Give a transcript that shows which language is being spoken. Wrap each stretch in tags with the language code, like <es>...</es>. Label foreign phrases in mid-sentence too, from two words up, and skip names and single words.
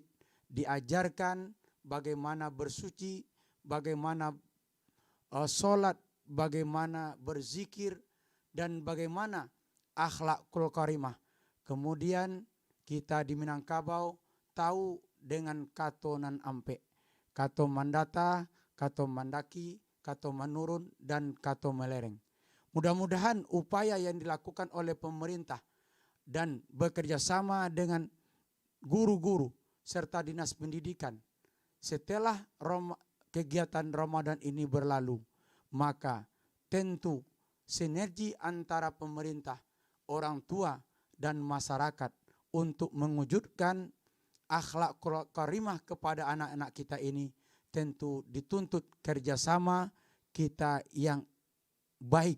<id>Diajarkan bagaimana bersuci, bagaimana sholat, bagaimana berzikir, dan bagaimana</id> <ar>akhlakul karimah.</ar> <id>Kemudian kita di Minangkabau tahu dengan</id> <min>kato nan ampe, kato mandata, kato mandaki, kato menurun, dan kato melereng.</min> <id>Mudah-mudahan upaya yang dilakukan oleh pemerintah dan bekerja sama dengan guru-guru serta dinas pendidikan setelah kegiatan Ramadan ini berlalu, maka tentu sinergi antara pemerintah, orang tua, dan masyarakat untuk mewujudkan akhlak karimah kepada anak-anak kita ini tentu dituntut kerjasama kita yang baik.</id>